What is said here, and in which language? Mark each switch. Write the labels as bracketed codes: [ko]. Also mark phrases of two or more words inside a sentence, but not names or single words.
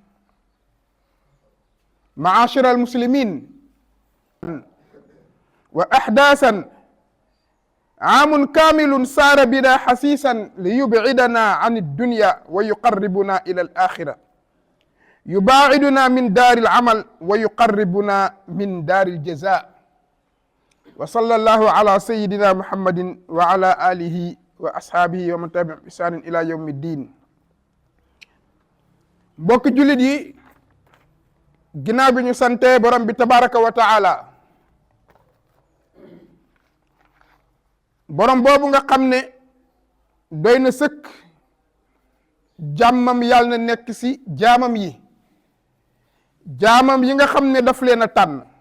[ar] معاشر المسلمين، وأحداثا عام كامل سار بنا حسيسا ليبعدنا عن الدنيا ويقربنا إلى الآخرة، يباعدنا من دار العمل ويقربنا من دار الجزاء. وصلى الله على سيدنا محمد وعلى آله وأصحابه ومن تبعهم بإحسان إلى يوم الدين. [wo] mbokk jullit yi, ginnaaw bi ñu sante borom bi [ar] تبارك وتعالى, [wo] borom boobu nga xam ne doy na sëkk jàmmam yàlla na nekk ci jaamam yi nga xam ne daf leen a tànn.